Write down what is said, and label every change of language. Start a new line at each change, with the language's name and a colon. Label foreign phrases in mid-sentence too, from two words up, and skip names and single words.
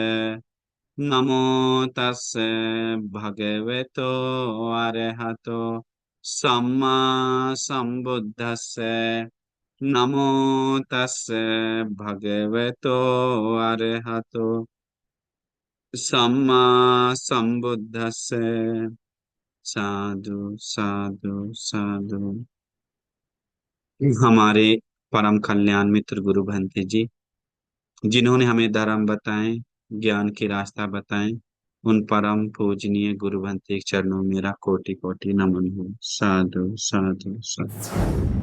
Pali: नमो तस्से भगवतो अरहतो सम्मा संबुद्दस्से। नमो तस्से भगवतो अरहतो सम्मा संबुद्दस्से। साधु साधु साधु।
Hindi: हमारे परम कल्याण मित्र गुरु भंते जी, जिन्होंने हमें धर्म बताए, ज्ञान के रास्ता बताए, उन परम पूजनीय गुरु भंते के चरणों में मेरा कोटि कोटि नमन हो।
Pali: साधु साधु साधु।